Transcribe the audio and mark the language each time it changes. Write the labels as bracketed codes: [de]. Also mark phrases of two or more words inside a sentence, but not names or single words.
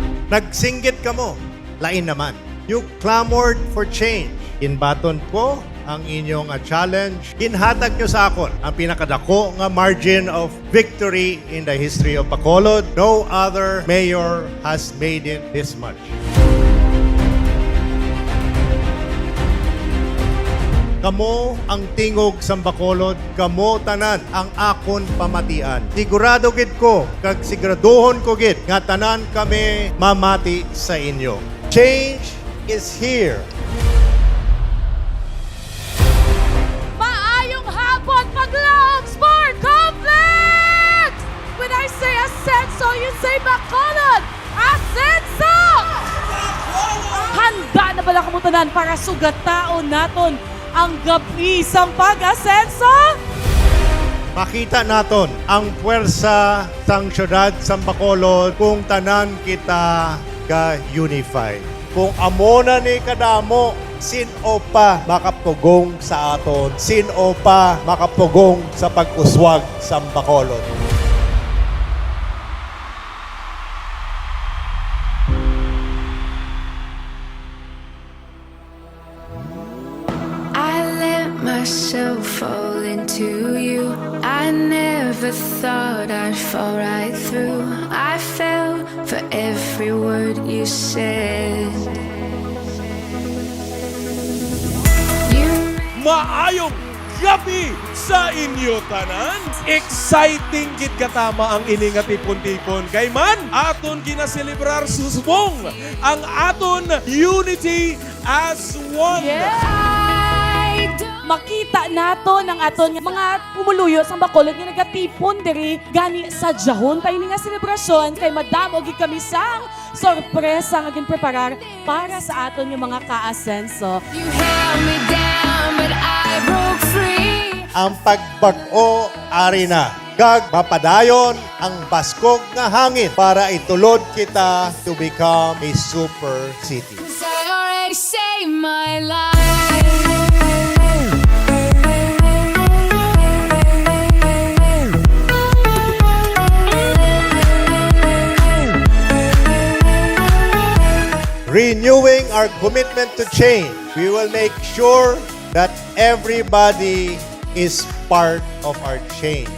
[hil] Nagsinggit ka mo, lain naman. [en] You clamored for change. [hil] Inbaton ko ang inyong challenge. Ginhatag nyo sa akon ang pinakadako nga [en] margin of victory in the history of Bacolod. No other mayor has made it this much. [hil] Kamo ang tingog sa Bacolod, kamo tanan ang akon pamatian. Sigurado gid ko, kag siguraduhon ko gid nga tanan kami mamati sa inyo. [en] Change is here. [hil] Maayong hapon, Paglaog Sport Complex! [en] When I say Asenso, you say Bacolod! [hil] Asenso! Handa na bala kamutanan para sugataon naton ang gabi sa pag-asenso? Makita naton ang puwersa sang syudad sa Bacolod kung tanan kita ka-unify. Kung amo na ni kadamo, sino pa makapugong sa aton? Sino pa makapugong sa pag-uswag sa Bacolod? [en] I let myself fall into you. I never thought I'd fall right through. I fell for every word you said. [hil] Maayong gabi sa inyo tanan. Exciting gid katama ang ini nga tipon-tipon. Kay man aton ginaselebrar susubong ang aton [en] unity as one. [hil] Makita nato ng aton mga pumuluyo sa Bacolod nga nagatipon diri gani sa jahon tayo nga selebrasyon kay madamo gid kami sang sorpresa nga ginpreparar para sa aton yung mga ka-asenso. [en] You held me down, but I broke free. [hil] Ang pagbag-o ari na. Kag mapadayon ang baskog nga hangin para itulod kita [en] to become a super city. 'Cause I already saved my life. Renewing our commitment to change, we will make sure that everybody is part of our change.